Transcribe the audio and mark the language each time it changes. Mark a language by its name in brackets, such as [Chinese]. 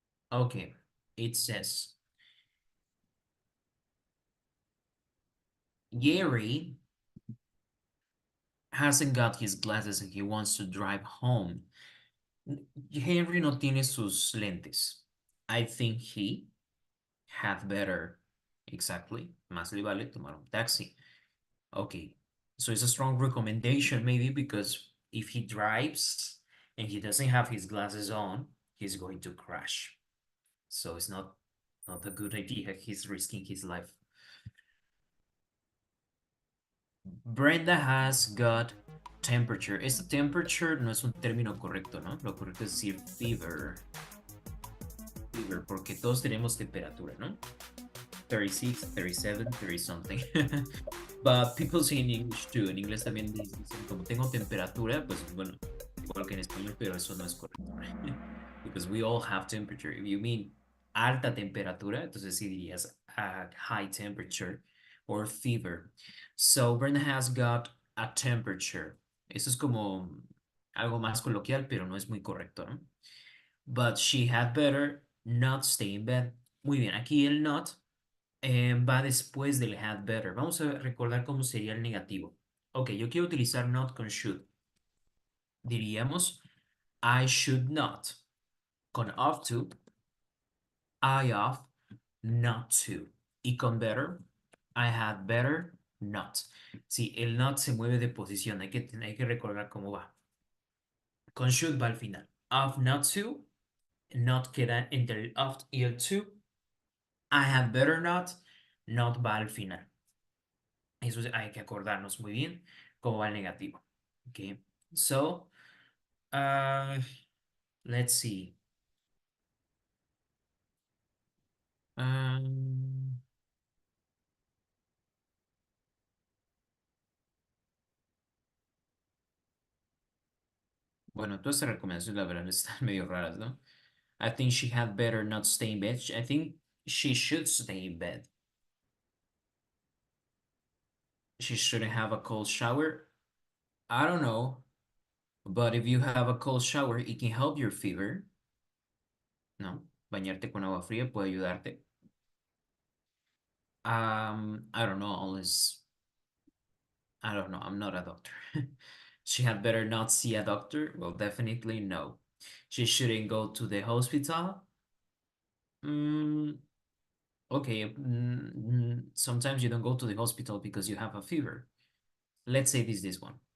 [English] Okay, it says Gary hasn't got his glasses and he wants to drive home. [Spanish] Henry no tiene sus lentes. [English] I think he had better. Exactly. [Spanish] Más le vale tomar un taxi. Okay. [English] So it's a strong recommendation, maybe because if he drives and he doesn't have his glasses on, he's going to crash. So it's not a good idea. He's risking his life. Brenda has got temperature. [Spanish] Esta temperature no es un término correcto, ¿no? Lo correcto es decir fever. Fever, porque todos tenemos temperatura, ¿no? 36, 37, 30 something. [English] But people say in English too. [Spanish] En inglés también dicen, como tengo temperatura, pues bueno, igual que en español, pero eso no es correcto. [English] Because we all have temperature. If you mean [Spanish] alta temperatura, entonces sí dirías [English] high temperature or fever. So Brenda has got a temperature. [Spanish] Eso es como algo más coloquial, pero no es muy correcto, ¿no? [English] But she had better not stay in bed. [Spanish] Muy bien, aquí el not va después del had better. Vamos a recordar cómo sería el negativo. Ok, yo quiero utilizar not con should. Diríamos, [English] I should not. Con ought to, I ought not to. Y con better, I had better not. [Spanish] Sí, el not se mueve de posición. Hay que recordar cómo va. Con should va al final. [English] Ought not to. [Spanish] Not queda entre el ought y el to. [English] I had better not. [Spanish] Not va al final. Eso hay que acordarnos muy bien cómo va el negativo. Okay. [English] So, uh, let's see. [Spanish] Um, bueno, todas estas recomendaciones, la verdad, están medio raras, ¿no? [English] I think she had better not stay in bed. I think she should stay in bed. She shouldn't have a cold shower. I don't know. But if you have a cold shower, it can help your fever. [Spanish] ¿No? Bañarte con agua fría puede ayudarte. [English] I don't know, unless I don't know. I'm not a doctor. She had better not see a doctor. Well, definitely no. She shouldn't go to the hospital. Mm, okay. Sometimes you don't go to the hospital because you have a fever. Let's say this one.